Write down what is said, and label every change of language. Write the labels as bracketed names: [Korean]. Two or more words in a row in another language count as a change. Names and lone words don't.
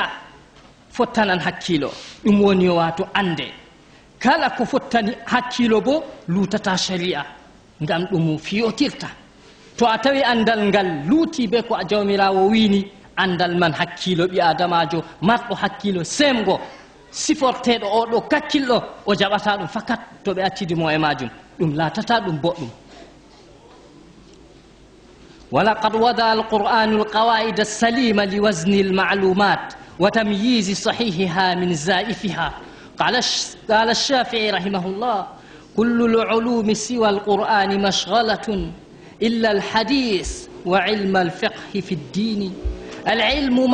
[Fula] fottanan hakkilo ɗum woni wato ande kala ko fottani hakkilo bo lutata sharia ngam ɗum fiyotirta to a tawi andal ngal luuti be ko a jawmirawo wini andal man hakkilo ɓi adamajo marɗo hakkilo semgo siforteɗo oɗo kakkilɗo o jaɓata ɗum fakat to ɓe accidimo e majum ɗum latata ɗum boɗɗum [Arabic] ولقد وضع القرآن القواعد السليمة لوزن المعلومات وتمييز صحيحها من زائفها قال الشافعي رحمه الله كل العلوم سوى القرآن مشغلة إلا الحديث وعلم الفقه في الدين العلم